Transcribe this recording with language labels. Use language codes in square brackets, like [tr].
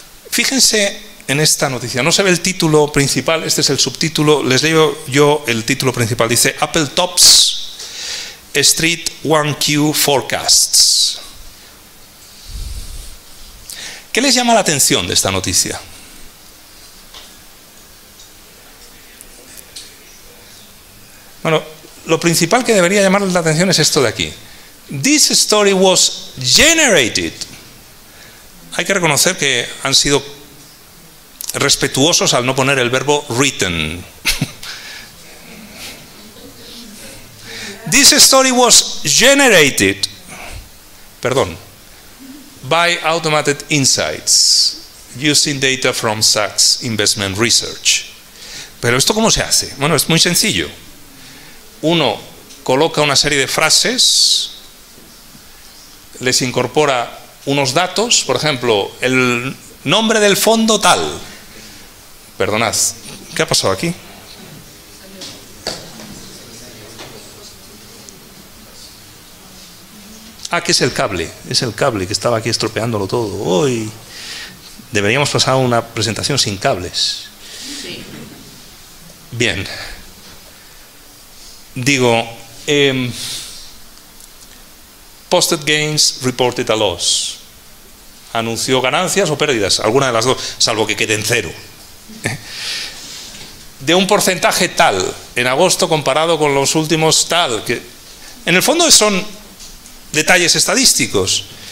[es] Fíjense en esta noticia, no se ve el título principal, este es el subtítulo, les leo yo el título principal, dice [en] Apple tops Street 1Q forecasts. [es] ¿Qué les llama la atención de esta noticia? Bueno, lo principal que debería llamarles la atención es esto de aquí. [en] This story was generated. [es] Hay que reconocer que han sido respetuosos al no poner el verbo written. [en] This story was generated, by Automated Insights, using data from Sachs Investment Research. [es] Pero ¿esto cómo se hace? Bueno, es muy sencillo. Uno coloca una serie de frases, les incorpora unos datos, por ejemplo, el nombre del fondo tal. Perdonad, ¿qué ha pasado aquí? Ah, que es el cable que estaba aquí estropeándolo todo. Hoy deberíamos pasar una presentación sin cables. Sí. Bien. [en] Digo, posted gains, reported a loss. [es] Anunció ganancias o pérdidas, alguna de las dos, salvo que quede en cero. De un porcentaje tal, en agosto comparado con los últimos tal, que en el fondo son detalles estadísticos.